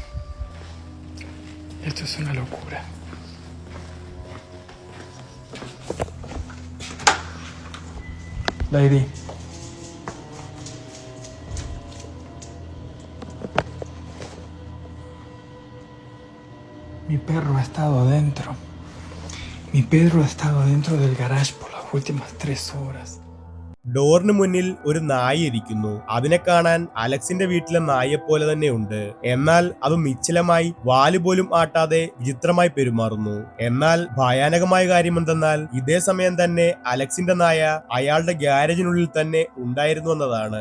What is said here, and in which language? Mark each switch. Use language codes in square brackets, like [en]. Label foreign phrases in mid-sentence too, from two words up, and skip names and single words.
[es] Esto es una locura. Lady. Mi perro ha estado adentro. Mi perro ha estado adentro del garage por las últimas 3 horas. [ml] ഡോറിന് മുന്നിൽ ഒരു നായ ഇരിക്കുന്നു. അതിനെ കാണാൻ അലക്സിന്റെ വീട്ടിലെ നായയെ പോലെ തന്നെ ഉണ്ട്. എന്നാൽ അത് നിശ്ചലമായി വാല് പോലും ആട്ടാതെ വിചിത്രമായി പെരുമാറുന്നു. എന്നാൽ ഭയാനകമായ കാര്യം എന്തെന്നാൽ ഇതേ സമയം തന്നെ അലക്സിന്റെ നായ അയാളുടെ ഗ്യാരേജിനുള്ളിൽ തന്നെ ഉണ്ടായിരുന്നു എന്നതാണ്.